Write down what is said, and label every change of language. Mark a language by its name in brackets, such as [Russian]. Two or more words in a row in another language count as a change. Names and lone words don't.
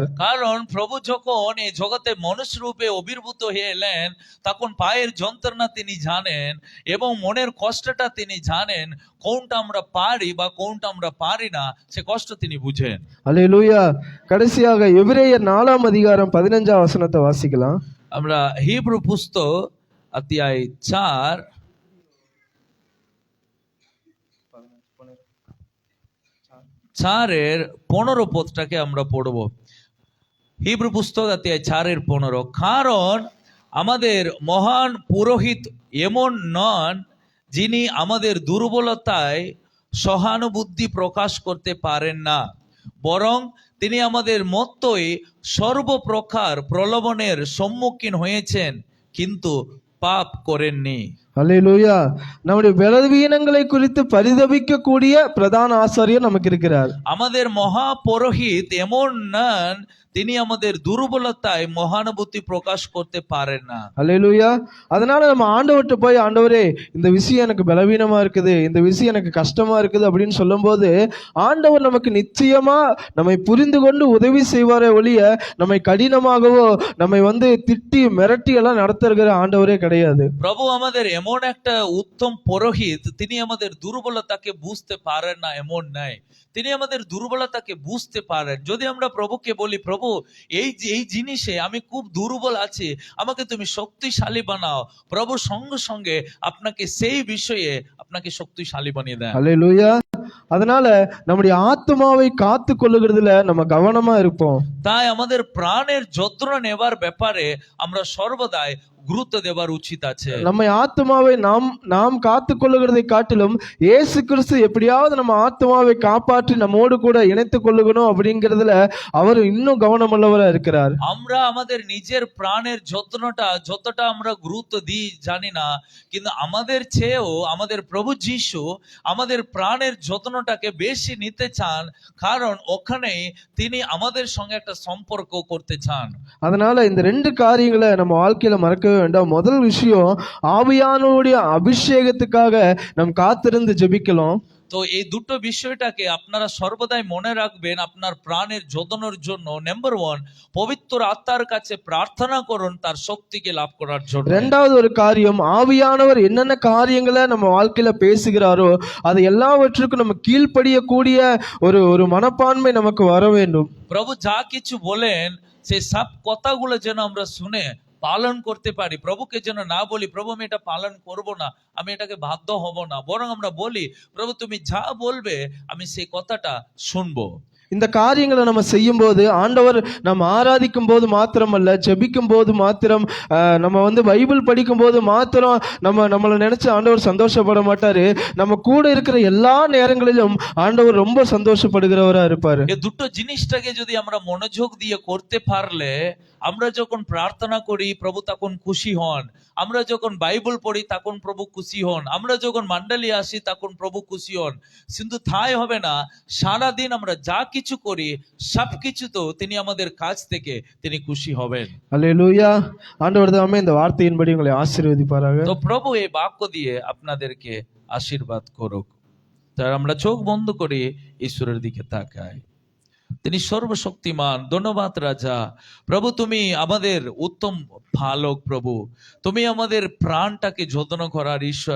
[Bangla] কারণ প্রভু যখন এই জগতে মনুষ্য রূপে আবির্ভূত হয়ে এলেন তখন পায়ের যন্ত্রণা তিনি জানেন এবং মনের কষ্টটা তিনি জানেন, কোনটা আমরা পারি বা কোনটা আমরা পারি না সে কষ্ট তিনি বুঝেন। [Tamil] அல்லேலூயா। கடைசியாக எபிரேயர் 4ஆம் அதிகாரம் 15ஆம் வசனத்தை வாசிக்கலாம்। [Bangla] আমরা হিব্রু পুস্তক অধ্যায় 4 15 পদটাকে আমরা পড়ব। হিব্রু পুস্তক অধ্যায় 4:15, কারণ আমাদের মহান পুরোহিত এমন নন যিনি আমাদের দুর্বলতায় সহানুভূতি প্রকাশ করতে পারেন না, বরং তিনি আমাদের মতোই সর্বপ্রকার প্রলোভনের সম্মুখীন হয়েছেন, কিন্তু পাপ করেননি। [Tamil] அல்லேலூயா. நம்முடைய பலவீனங்களை குறித்து பரிதபிக்க கூடிய பிரதான ஆசாரியர் நமக்கு இருக்கிறார். [Bangla] আমাদের মহাপুরোহিত এমন নন, তিনি আমাদের দুর্বলতায় মহানুভূতি প্রকাশ করতে পারেন না। [Tamil] அல்லேலூயா. அதனால நம்ம ஆண்டவர்கிட்ட போய், ஆண்டவரே இந்த விஷயம் எனக்கு பலவீனமா இருக்குது, இந்த விஷயம் எனக்கு கஷ்டமா இருக்குது அப்படின்னு சொல்லும்போது ஆண்டவர் நமக்கு நிச்சயமா நம்மை புரிந்து கொண்டு உதவி செய்வாரே ஒழிய நம்மை கடினமாகவோ நம்மை திட்டி மிரட்டி எல்லாம் நடத்துகிற ஆண்டவரே கிடையாது. [Bangla] প্রভু আমাদের এমন একটা উত্তম পুরোহিত, তিনি আমাদের দুর্বলতাকে বুঝতে পারেন না এমন নাই, তিনি আমাদের দুর্বলতাকে বুঝতে পারেন। যদি আমরা প্রভুকে বলি, প্রভু এই জিনিসে আমি খুব দুর্বল আছি, আমাকে তুমি শক্তিশালী বানাও, প্রভু সঙ্গে সঙ্গে আপনাকে সেই বিষয়ে আপনাকে শক্তিশালী বানিয়ে দেন। [Tamil] அல்லேலூயா. அதனால நம்முடைய ஆத்மாவை காத்து கொள்ளுகிறதுல நம்ம கவனமா இருப்போம். [Bangla] তাই আমাদের প্রাণের যত্ন নেবার ব্যাপারে আমরা সর্বদাই গুরুত্ব দেবার উচিত আছে। [Tamil] நம்ம ஆத்மாவை நாம் காத்து கொள்ளுகிறதை காட்டிலும் இயேசு கிறிஸ்து எப்படியாவது நம்ம ஆத்மாவை காப்பாற்றி நம்மோடு கூட இணைத்துக் கொள்ளுகணும் அப்படிங்கிறதுல அவர் இன்னும் கவனமுள்ளவரா இருக்கிறார். [Bangla] আমরা আমাদের নিজের প্রাণের যত্নটা যতটা আমরা গুরুত্ব দিই জানি না, কিন্তু আমাদের চেয়েও আমাদের প্রভু যিশু আমাদের প্রাণের যত্নটাকে বেশি নিতে চান, কারণ ওখানেই তিনি আমাদের সঙ্গে একটা সম্পর্ক করতে চান। [Tamil] அதனால இந்த ரெண்டு காரியங்களை நம்ம வாழ்க்கையில மறக்கவே வேண்டாம். முதல் விஷயம், ஆவியானவருடைய அபிஷேகத்துக்காக நாம் காத்திருந்து ஜெபிக்கலாம். [Bangla] তো এই দুটো বিষয়টাকে আপনারা সর্বদাই মনে রাখবেন আপনার প্রাণের যত্নের জন্য। নাম্বার 1, পবিত্র আত্মার কাছে প্রার্থনা করুন তার শক্তিকে লাভ করার জন্য। [Tamil] ரெண்டாவது ஒரு காரியம், ஆவியானவர் என்னென்ன காரியங்களை நம்ம வாழ்க்கையில பேசுகிறாரோ அது எல்லாவற்றுக்கும் நம்ம கீழ்ப்படியக்கூடிய ஒரு மனப்பான்மை நமக்கு வர வேண்டும். [Bangla] প্রভু যা কিছু বলেন সেই সব কথাগুলো যেন আমরা শুনে পালন করতে পারি। প্রভুকে যেন না বলি, প্রভু আমি এটা পালন করব না, আমি এটাকে বাধ্য হব না, বরং আমরা বলি, প্রভু তুমি যা বলবে আমি সেই কথাটা শুনবো। [Tamil] இந்த காரியங்களை நம்ம செய்யும் போது ஆண்டவர் நம்ம ஆராதிக்கும் போது மாத்திரமல்ல, ஜெபிக்கும் போது மாத்திரம், நம்ம பைபிள் படிக்கும் போது மாத்திரம் நம்மளை நினைச்சு ஆண்டவர் சந்தோஷப்பட மாட்டாரு. நம்ம கூட இருக்கிற எல்லா நேரங்களிலும் ஆண்டவர் ரொம்ப சந்தோஷப்படுகிறவரா இருப்பாரு. [Bangla] এই দুটো জিনিসটাকে যদি আমরা মনোযোগ দিয়ে করতে পারলে, আমরা যখন প্রার্থনা করি প্রভু তখন খুশি হন, আমরা যখন বাইবেল পড়ি তখন প্রভু খুশি হন, আমরা যখন মণ্ডলী আসি তখন প্রভু খুশি হন। কিন্তু তাই হবে না, সারাদিন আমরা যা কিছু করি সবকিছু তো তিনি আমাদের কাছ থেকে তিনি খুশি হবেন। [Tamil] அல்லேலூயா. ஆண்டவர் தாமே இந்த வார்த்தையின்படி உங்களை ஆசீர்வதிப்பாராக. [Bangla] তো প্রভু এই বাক্য দিয়ে আপনাদেরকে আশীর্বাদ করুক। তার আমরা চোখ বন্ধ করে ঈশ্বরের দিকে তাকাই। তিনি সর্বশক্তিমান, ধন্যবাদ রাজা। প্রভু তুমি আমাদের উত্তম পালক, প্রভু তুমি আমাদের প্রাণটাকে যত্ন করার ঈশ্বর।